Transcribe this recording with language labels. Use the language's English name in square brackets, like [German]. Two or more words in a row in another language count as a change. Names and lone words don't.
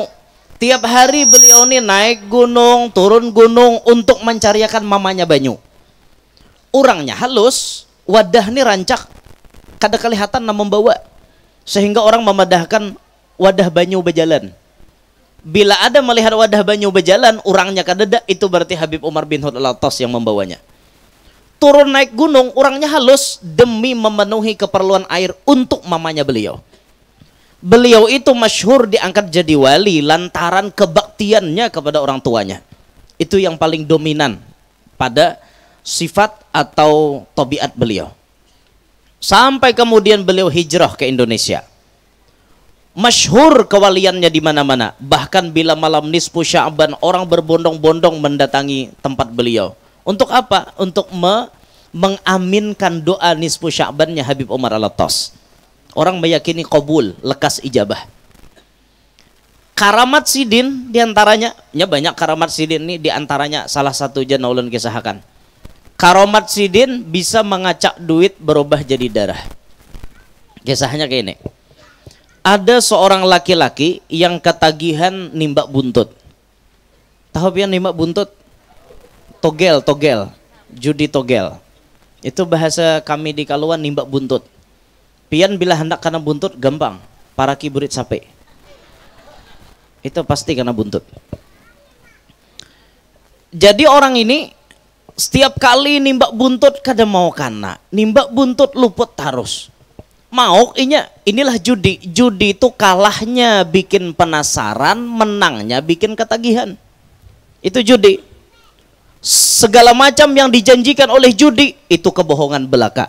[Banjar] Tiap hari beliau ini naik gunung, turun gunung untuk mencariakan mamanya banyu. Orangnya halus, wadah ini rancak. Kada kelihatan na membawa. Sehingga orang memadahkan wadah banyu berjalan. [Indonesian] Bila ada melihat wadah banyu berjalan, orangnya kadada, itu berarti Habib Umar bin Hud Al-Attas yang membawanya. Turun naik gunung, orangnya halus demi memenuhi keperluan air untuk mamanya beliau. Beliau itu masyhur diangkat jadi wali lantaran kebaktiannya kepada orang tuanya. Itu yang paling dominan pada sifat atau tabiat beliau. Sampai kemudian beliau hijrah ke Indonesia. Masyhur kewaliannya di mana-mana. Bahkan bila malam nisfu Sya'ban orang berbondong-bondong mendatangi tempat beliau. Untuk apa? Untuk mengaminkan doa nisfu Sya'bannya Habib Umar Al-Attas. Orang meyakini qabul, lekas ijabah. [Banjar] Karamat sidin diantaranya, banyak karamat sidin ini diantaranya salah satu aja naulun kisahkan. Karamat sidin bisa mengacak duit berubah jadi darah. [Indonesian] Kisahnya kayak ini. [Banjar] Ada seorang laki-laki yang ketagihan nimbak buntut. Tahu pian nimbak buntut? [Indonesian] Togel, togel. Judi togel. [Banjar] Itu bahasa kami di Kaluan nimbak buntut. Pian bila hendak kena buntut gampang. Para kiburit sape. Itu pasti kena buntut. Jadi orang ini setiap kali nimbak buntut kada mau kana. Nimbak buntut luput harus. Mau inilah judi. [Indonesian] Judi itu kalahnya bikin penasaran, menangnya bikin ketagihan. Itu judi. Segala macam yang dijanjikan oleh judi itu kebohongan belaka.